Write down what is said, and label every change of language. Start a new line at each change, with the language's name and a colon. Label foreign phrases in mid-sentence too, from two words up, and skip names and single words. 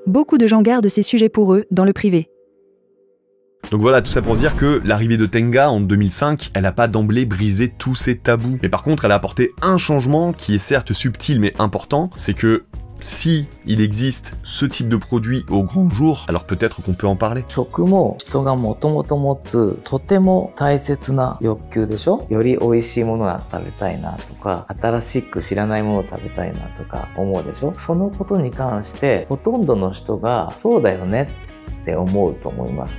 French: Beaucoup de gens gardent ces sujets pour eux, dans le privé. Donc voilà, tout ça pour dire que l'arrivée de Tenga en 2005, elle a pas d'emblée brisé tous ces tabous. Mais par contre, elle a apporté un changement qui est certes subtil mais important, c'est que si il existe ce type de produit au grand jour, alors peut-être qu'on peut en parler.
Japanese: 食も人がもともと持つとても大切な欲求でしょ。より美味しいものが食べたいなとか、新しく知らないものを食べたいなとか思うでしょ。そのことに関してほとんどの人がそうだよねって思うと思います。